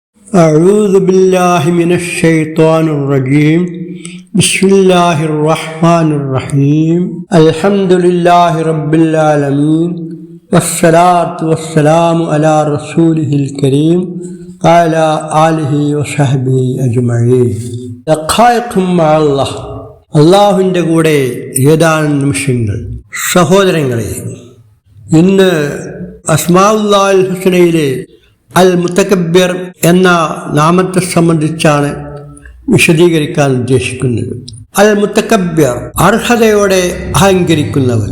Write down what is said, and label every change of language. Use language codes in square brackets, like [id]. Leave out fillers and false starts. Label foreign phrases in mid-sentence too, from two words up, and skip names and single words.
[ar] أعوذ بالله من الشيطان الرجيم بسم الله الرحمن الرحيم الحمد لله رب العالمين والصلاة والسلام على رسوله الكريم وعلى آله وصحبه أجمعين دقائق مع الله [ml] അള്ളാഹുവിൻ്റെ കൂടെ ഏതാനും നിമിഷങ്ങൾ. സഹോദരങ്ങളെ, ഇന്ന് അസ്മാഉല്ലാഹിൽ ഹുസ്നയിലെ അൽ മുത്തകബ്ബിർ എന്ന നാമത്തെ സംബന്ധിച്ചാണ് വിശദീകരിക്കാൻ ഉദ്ദേശിക്കുന്നത്. അൽ മുത്തകബ്ബിർ അർഹതയോടെ അഹങ്കരിക്കുന്നവൻ.